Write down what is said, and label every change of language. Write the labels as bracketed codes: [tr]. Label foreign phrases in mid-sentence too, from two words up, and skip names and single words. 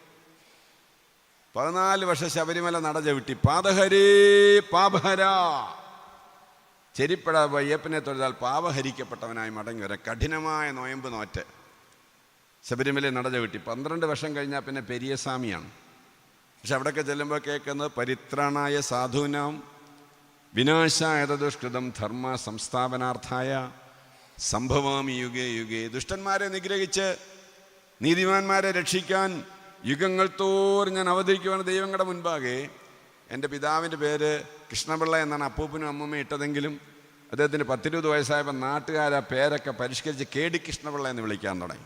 [ml] 14 വർഷം ശബരിമല നട ചവിട്ടി. പാദഹരേ പാപഹര, ചെരിപ്പട അയ്യപ്പനെ തൊഴുതാൽ പാപഹരിക്കപ്പെട്ടവനായി മടങ്ങി വരാൻ കഠിനമായ നോയമ്പ് നോറ്റ് ശബരിമലയിൽ നട ചവിട്ടി. 12 വർഷം കഴിഞ്ഞാൽ പിന്നെ പെരിയസ്വാമിയാണ്. പക്ഷെ അവിടെയൊക്കെ ചെല്ലുമ്പോൾ കേൾക്കുന്നത് [sa] പരിത്രാണായ സാധൂനാം വിനാശായ ദുഷ്കൃതം ധർമ്മ സംസ്ഥാപനാർത്ഥായ സംഭവാമി യുഗേ യുഗേ. [ml] ദുഷ്ടന്മാരെ നിഗ്രഹിച്ച് നീതിമാന്മാരെ രക്ഷിക്കാൻ യുഗങ്ങൾ തോറും ഞാൻ അവതരിക്കുവാണ് ദൈവങ്ങളുടെ മുൻപാകെ. എൻ്റെ പിതാവിൻ്റെ പേര് കൃഷ്ണപിള്ള എന്നാണ് അപ്പൂപ്പനും അമ്മൂമ്മയും ഇട്ടതെങ്കിലും അദ്ദേഹത്തിന് 10-20 വയസ്സായപ്പോൾ നാട്ടുകാർ ആ പേരൊക്കെ പരിഷ്കരിച്ച് KD കൃഷ്ണപിള്ള എന്ന് വിളിക്കാൻ തുടങ്ങി.